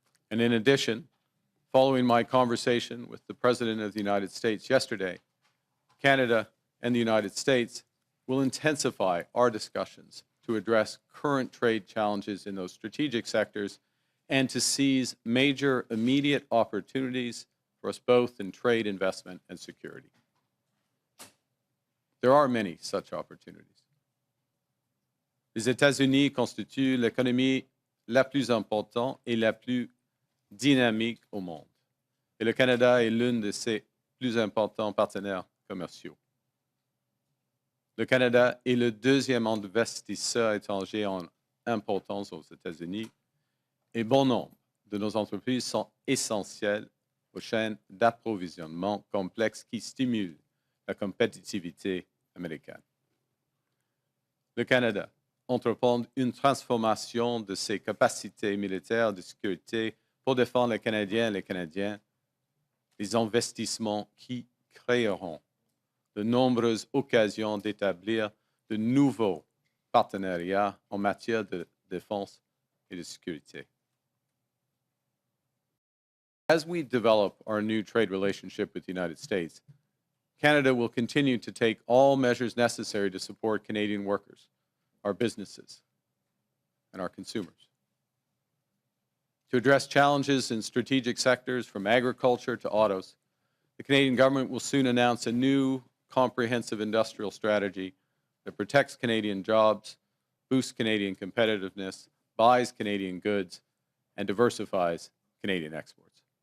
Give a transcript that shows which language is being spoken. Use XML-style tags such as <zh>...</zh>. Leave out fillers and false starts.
<en>And in addition, following my conversation with the President of the United States yesterday, Canada and the United States will intensify our discussions to address current trade challenges in those strategic sectors and to seize major immediate opportunities for us both in trade, investment, and security. There are many such opportunities.</en> <fr>Les États-Unis constituent l'économie la plus importante et la plus dynamique au monde. Et le Canada est l'un de ses plus importants partenaires commerciaux. Le Canada est le deuxième investisseur étranger en importance aux États-Unis et bon nombre de nos entreprises sont essentielles aux chaînes d'approvisionnement complexes qui stimulent la compétitivité américaine. Le Canada entreprend une transformation de ses capacités militaires de sécurité pour défendre les Canadiens et les Canadiens, les investissements qui créeront de nombreuses occasions d'établir de nouveaux partenariats en matière de défense et de sécurité.</fr> <en>As we develop our new trade relationship with the United States, Canada will continue to take all measures necessary to support Canadian workers, our businesses, and our consumers. To address challenges in strategic sectors from agriculture to autos, the Canadian government will soon announce a new comprehensive industrial strategy that protects Canadian jobs, boosts Canadian competitiveness, buys Canadian goods, and diversifies Canadian exports.</en>